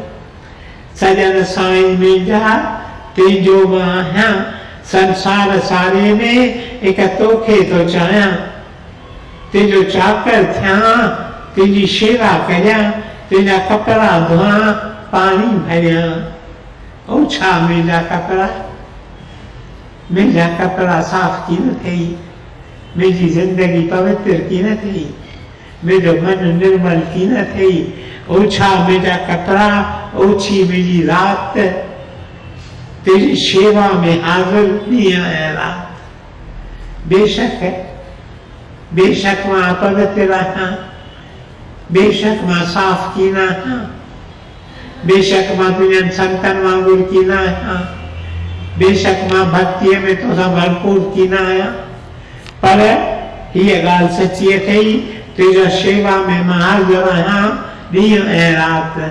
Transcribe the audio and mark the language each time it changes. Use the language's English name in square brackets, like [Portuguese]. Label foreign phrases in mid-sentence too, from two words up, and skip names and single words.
[Sindhi] सॼण साईं मुंहिंजा तुंहिंजो मां आहियां, संसार सारे में हिकु तोखे थो चाहियां, तुंहिंजो चाकर थियां, तुंहिंजी शेवा कयां, तुंहिंजा कपिड़ा धोआं, पाणी भरियां। ओछा मुंहिंजा कपिड़ा साफ़ कीन अथई, मुंहिंजी ज़िंदगी पवित्र कीन अथई, मुंहिंजो मन निर्मल कीन अथई। ओछा मुंहिंजा कपिड़ा, ओछी मुंहिंजी राति, तेरी शेवा में हाज़िर ॾींहुं ऐं राति। बेशक मां अपवित्र आहियां, बेशक मां साफ़ कीन आहियां, बेशक मां तुंहिंजनि संतनि वांगुरु कीन आहियां, बेशक मां भक्तीअ में तोसां भरपूर कीन आहियां, पर हीअ ॻाल्हि सची अथई, तुंहिंजो शेवा में मां हाज़िर आहियां ॾींहुं ऐं राति।